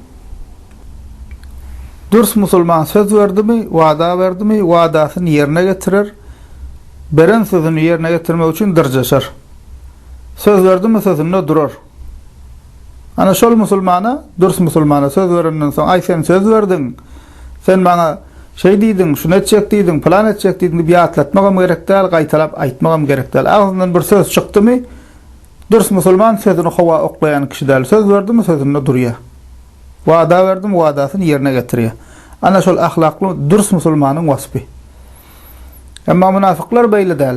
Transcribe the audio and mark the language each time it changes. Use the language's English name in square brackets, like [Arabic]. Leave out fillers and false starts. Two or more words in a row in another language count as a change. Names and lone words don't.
[Turkmen] Dürüst musulman söz verdimi, wada verdimi, wadasyny ýerine getirir. Beren sözünü ýerine getirmek üçin dyrjaşar. Söz verdimi, sözünde durur. Ana şol musulmana, dürüst musulmana söz verenden soň, ay sen söz verdin, sen bana şey diýdin, şunu etjek diýdin, plan etjek diýdin diýip ýatlatmagam gerek däl, gaýtalap aýtmagam gerek däl. Agzyndan bir söz çykdymy, dürüst musulman sözüni hawa oklayan kişi däl. Söz verdimi, sözünde durýar. Wada verdim, wadasyny ýerine getirýär. Ana şol ahlakly dürüst musulmanyň wasfy. Emma münafıklar beýle däl.